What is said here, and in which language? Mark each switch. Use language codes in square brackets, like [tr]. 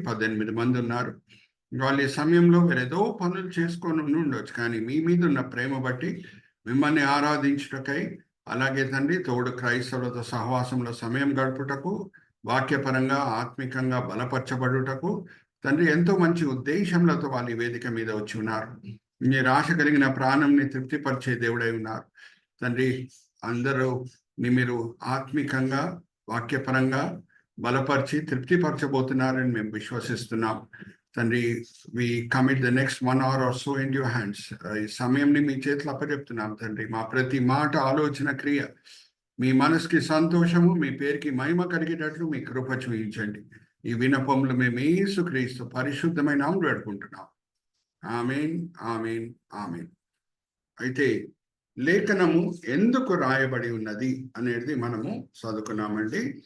[te] 18 మంది ఉన్నారు. వాళ్ళు ఈ సమయంలో వేరేదో పనులు చేసుకొని ఉండొచ్చు, కానీ మీ మీద ఉన్న ప్రేమ బట్టి మిమ్మల్ని ఆరాధించుటకై, అలాగే తండ్రి తోడు క్రైస్తవులతో సహవాసంలో సమయం గడుపుటకు, వాక్యపరంగా ఆత్మికంగా బలపరచబడుటకు తండ్రి ఎంతో మంచి ఉద్దేశంలతో వాళ్ళు ఈ వేదిక మీద వచ్చి ఉన్నారు. మీరు ఆశ కలిగిన ప్రాణంని తృప్తిపరిచే దేవుడై ఉన్నారు తండ్రి. అందరూ మీరు ఆత్మికంగా వాక్యపరంగా బలపరిచి తృప్తిపరచబోతున్నారని మేము విశ్వసిస్తున్నాం తండ్రి. [en] We commit the next 1 hour or so in your hands. [te] ఈ సమయంని మీ చేతిలో అప్పచెప్తున్నాం తండ్రి. మా ప్రతి మాట, ఆలోచన, క్రియ మీ మనసుకి సంతోషము, మీ పేరుకి మహిమ కలిగేటట్లు మీ కృప చూపించండి. ఈ వినపములు మేము యేసుక్రీస్తు పరిశుద్ధమైన నామములో వేడుకుంటున్నాం. ఆమేన్, ఆమేన్, ఆమేన్. అయితే లేఖనము ఎందుకు రాయబడి ఉన్నది అనేది మనము చదువుకున్నామండి.